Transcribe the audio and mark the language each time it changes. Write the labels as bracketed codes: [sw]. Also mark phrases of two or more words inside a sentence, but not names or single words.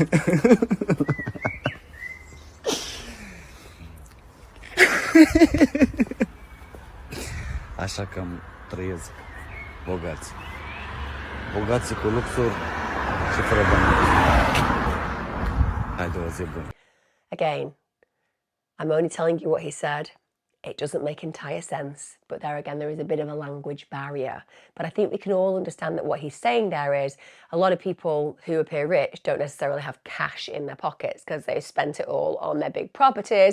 [ro] Așa că trăiesc bogați. Bogați cu luxuri și fără bani în buzunar. Haide o zi bună. [en] Again, I'm only telling you what he said. It doesn't make entire sense, but there again, there is a bit of a language barrier. But I think we can all understand that what he's saying there is a lot of people who appear rich don't necessarily have cash in their pockets because they've spent it all on their big properties.